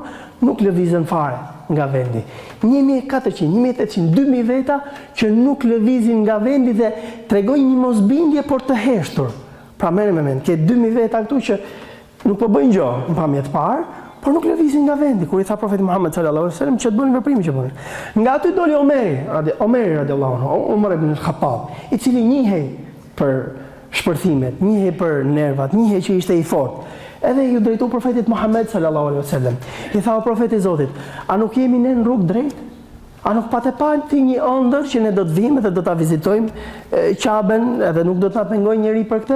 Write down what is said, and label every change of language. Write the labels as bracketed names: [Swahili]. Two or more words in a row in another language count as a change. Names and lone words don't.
[Albanian] Nuk lëvizën fare nga vendi. 1400, 1800, 2000 veta që nuk lëvizin nga vendi dhe tregojnë një mosbindje por të heshtur. Pra merrem me mend, ke 2000 veta këtu që nuk po bëjnë gjë në pamje të parë, por nuk lëvizin nga vendi, kur i tha profeti Muhammed [Arabic] صلى الله عليه وسلم [Albanian] që të bënin veprimin që bënin. Nga aty doli Omeri [Arabic] رضي الله عنه, [Albanian] Umar ibn al-Khattab, i cili njihej për shpërthimet, njihej për nervat, njihej që ishte i fortë. Edhe ju drejtu profetit Muhammed [Arabic] صلى الله عليه وسلم. [Albanian] I tha o profeti i Zotit, a nuk jemi ne në rrugë drejt? A nuk patë pa ti një ëndër që ne do të vijmë dhe do ta vizitojmë Qaben, edhe nuk do të na pengojë njëri për këtë?